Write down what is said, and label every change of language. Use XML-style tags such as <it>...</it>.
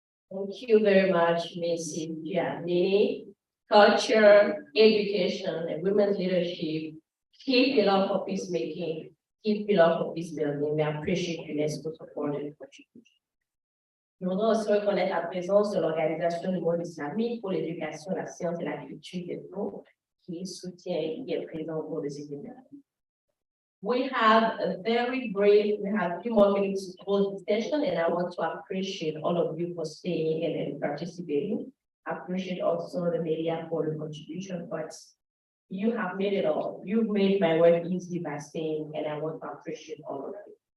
<en>Thank you very much, Ms. Giannini. Culture, education, and women's leadership, key pillar for peacemaking, key pillar for peace building. We appreciate UNESCO support</en> <fr>et contribution. Nous voudrais aussi reconnaître la présence de l'Organisation du monde islamique pour l'éducation, la science et la culture des peuples, qui soutient et qui est présent au cours de ces événements.</fr> <en>We have a few more minutes to close the session, and I want to appreciate all of you for staying and participating. I appreciate also the media for the contribution, but you have made it all. You've made my work easy by staying, and I want to appreciate all of you.</en>